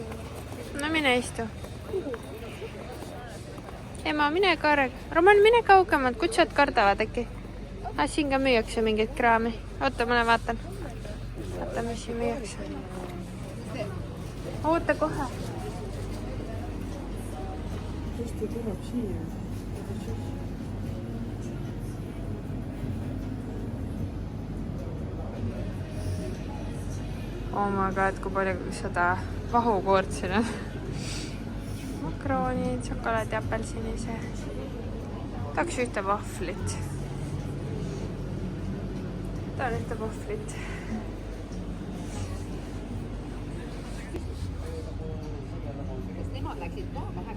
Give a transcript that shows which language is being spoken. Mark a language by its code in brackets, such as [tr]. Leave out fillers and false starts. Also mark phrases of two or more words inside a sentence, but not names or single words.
[et] No mine istu. Ema, mine karg. Roman, mine kaugemalt. Kutsud kardavad äkki. Siin ka müüakse mingit kraami. Oota, ma vaatan. Vaata, mis siin müüakse. Oota kohe. Tõesti tuleb siia. [en] Oh my god, [et] kui palju seda vahukoort siin on. Makroonid, šokolaad ja apelsinise. Tahaks ühte vahvlit. Tahan ühte vahvlit. Nemad läksid maaga